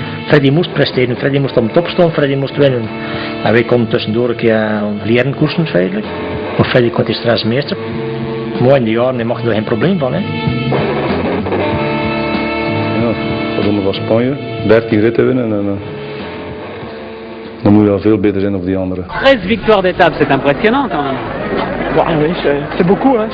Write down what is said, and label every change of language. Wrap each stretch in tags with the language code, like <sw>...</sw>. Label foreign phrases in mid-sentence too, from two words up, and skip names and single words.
<nl>Freddy moest presteren, Freddy moest op top staan, Freddy moest winnen. En wij konden tussendoor een keer leren koersen feitelijk. Maar Freddy kon die stress meesteren. Maar in die jaren mag er geen probleem van. Hè. Ronde van Spanje, 13 ritten winnen en dan moet je wel veel beter zijn dan die anderen.</nl> <fr>13 victoires d'étape, c'est impressionnant quand même. Ouais, oui, c'est beaucoup, hein.</fr>